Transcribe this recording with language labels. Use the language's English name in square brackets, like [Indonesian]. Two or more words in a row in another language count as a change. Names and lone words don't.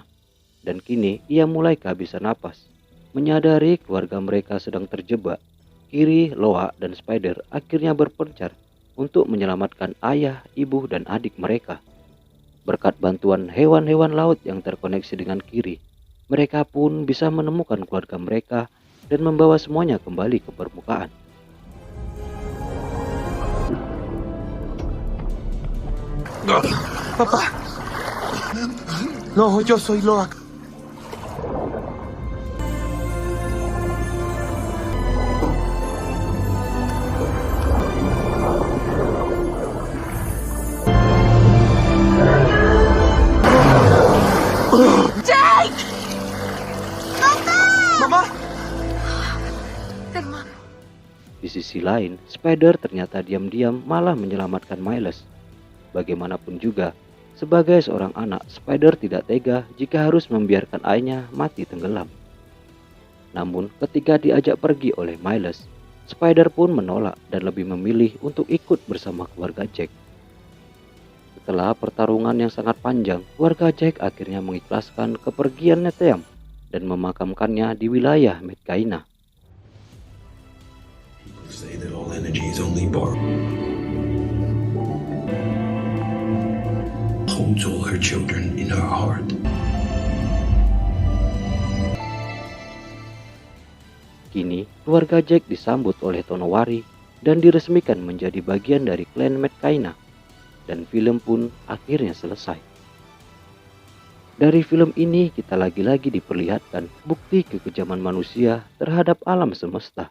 [Indonesian] Dan kini ia mulai kehabisan napas. Menyadari keluarga mereka sedang terjebak, Kiri, Loa, dan Spider akhirnya berpencar untuk menyelamatkan ayah, ibu, dan adik mereka. Berkat bantuan hewan-hewan laut yang terkoneksi dengan Kiri, mereka pun bisa menemukan keluarga mereka dan membawa semuanya kembali ke permukaan. [Spanish] Papá. No, yo soy Loak. Jake! Mamá. Hermano. [Indonesian] Di sisi lain, Spider ternyata diam-diam malah menyelamatkan Miles. Bagaimanapun juga, sebagai seorang anak, Spider tidak tega jika harus membiarkan ayahnya mati tenggelam. Namun, ketika diajak pergi oleh Miles, Spider pun menolak dan lebih memilih untuk ikut bersama keluarga Jack. Setelah pertarungan yang sangat panjang, keluarga Jack akhirnya mengikhlaskan kepergian Neteyam dan memakamkannya di wilayah Medcaina. [English] People say that all energy is only borrowed. Holds all her children in her heart. [Indonesian] Kini, keluarga Jack disambut oleh Tonowari dan diresmikan menjadi bagian dari klan Medcaina. Dan film pun akhirnya selesai. Dari film ini kita lagi-lagi diperlihatkan bukti kekejaman manusia terhadap alam semesta.